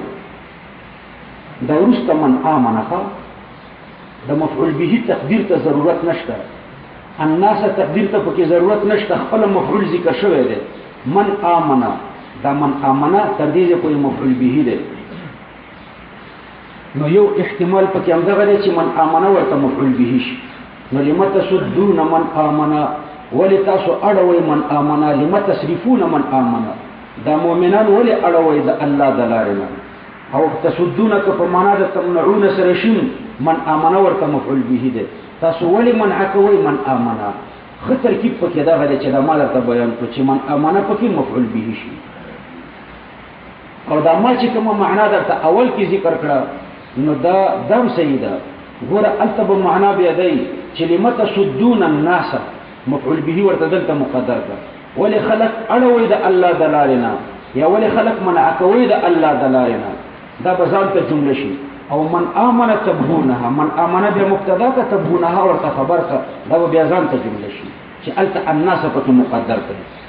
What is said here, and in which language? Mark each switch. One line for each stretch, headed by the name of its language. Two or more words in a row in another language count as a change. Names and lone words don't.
Pashto: دا وروسته
Arabic: من آمنه
Pashto: د
Arabic: مفعول به
Pashto: تقدیر ته ضرورت نشته، الناس تقدیر ته پکې ضرورت نشته، خپل مفعول ذکر شوی دی.
Arabic: من آمنه،
Pashto: دا
Arabic: من آمنه
Pashto: تر دې کوئی
Arabic: مفعول به
Pashto: دی. نو یو احتمال پکې همدغه دی چې
Arabic: من آمنه
Pashto: ورته
Arabic: مفعول به
Pashto: شي. نو
Arabic: لم تصدون من آمنه،
Pashto: ولی تاسو اړوئ
Arabic: من آمنه؟ لم تصرفون من آمنه،
Pashto: دا مؤمنان ولی اړوئ د الله د لارې نه؟ او تصدون که په معنا د تمنعون سره شي،
Arabic: من آمنه
Pashto: ورته
Arabic: مفعول به
Pashto: دی. تاسو ولی منع کوئ
Arabic: من آمنه؟
Pashto: ښه ترکیب پکې دغه دی چې دا ما درته بیان کړو چې
Arabic: من آمنه
Pashto: پکې
Arabic: مفعول به
Pashto: شي. او دا ما چې کومه معنا درته اول کې ذکر کړه نو دا دم صحیح ده. ګوره هلته به معنا بیا دی چې
Arabic: لم تصدون الناس، مفعول به
Pashto: ورته دلته مقدر کړه. ولی خلق اړوئ د الله د لارې نه، یا ولی خلق منع کوئ د الله د لارې نه؟ دا به ځان ته جمله شي. او
Arabic: من آمنه تبغونها، من آمنه
Pashto: بیا مبتدا که تبغونها ورته خبر که، دا به بیا ځان ته جمله شي چې هلته الناس پکې مقدر کړي.